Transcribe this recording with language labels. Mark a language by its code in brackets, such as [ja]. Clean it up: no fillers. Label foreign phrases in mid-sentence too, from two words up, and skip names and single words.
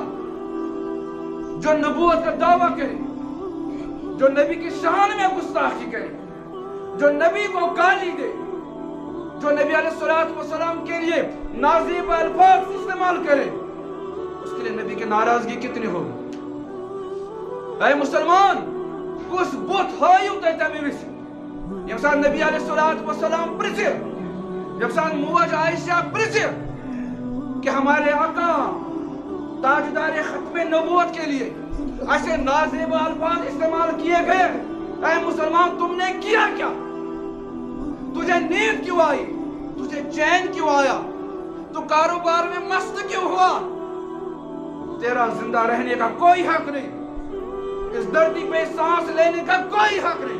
[ur] جو نبوت کا دعویٰ کرے، جو نبی کی شان میں گستاخی کرے، جو نبی کو گالی دے، جو نبی علیہ الصلوۃ والسلام کے لیے نازیب الفاظ استعمال کرے، اس کے لیے نبی کی ناراضگی کتنی ہوگی؟ [ks] اے مسلمان کس بت ہائیو تۄہہِ تمہِ وِزِ ییٚمہِ ساتہٕ نبی علیہ الصلوۃ والسلام پرژھِ، ییٚمہِ ساتہٕ موج عائشہ پرژھِ [ur] کہ ہمارے آقا تاجدار ختم نبوت کے لیے ایسے نازیب الفاظ استعمال کیے گئے، اے مسلمان تم نے کیا کیا؟ تجھے نیند کیوں آئی؟ تجھے چین کیوں آیا؟ تو کاروبار میں مست کیوں ہوا؟ تیرا زندہ رہنے کا کوئی حق نہیں، اس دھرتی پہ سانس لینے کا کوئی حق نہیں۔